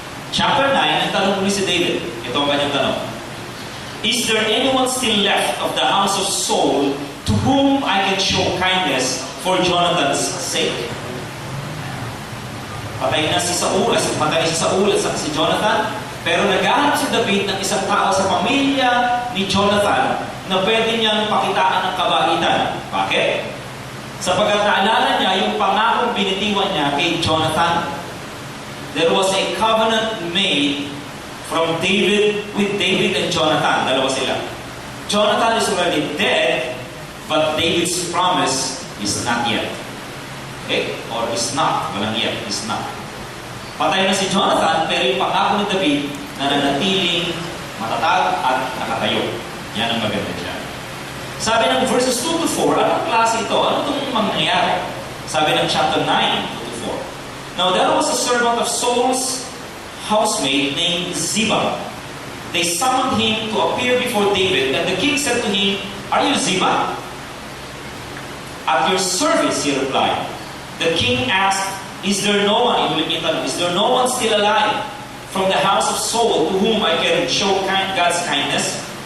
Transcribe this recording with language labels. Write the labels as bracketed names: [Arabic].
[Filipino] Chapter 9, ang tanong ni si David. Ito ang kanyang tanong. [English] Is there anyone still left of the house of Saul to whom I can show kindness for Jonathan's sake? [Filipino] Patay na si Saul at si Jonathan, pero naghahanap si David ng isang tao sa pamilya ni Jonathan na pwede niyang pakitaan ng kabaitan. Bakit? Sapagkat naalala niya yung pangakong binitiwan niya kay Jonathan. [English] There was a covenant made from David with David and Jonathan. [Filipino] Dalawa sila. [English] Jonathan is already dead, but David's promise is not yet. Okay? Or is not. [Filipino] Walang yet. [English] Is not. [Filipino] Patay na si Jonathan, pero yung pangako ni David na nanatiling matatag at nakatayo. Yan ang maganda dyan. Sabi ng verses 2 to 4, anong klase ito? Ano itong mangyayari? Sabi ng [English] chapter 9, 2 to 4. Now there was a servant of Saul's housemaid named Ziba, they summoned him to appear before David, and the king said to him, "Are you Ziba?" "At your service," he replied. The king asked, "Is there no one," is there no one still alive from the house of Saul to whom I can show God's kindness?"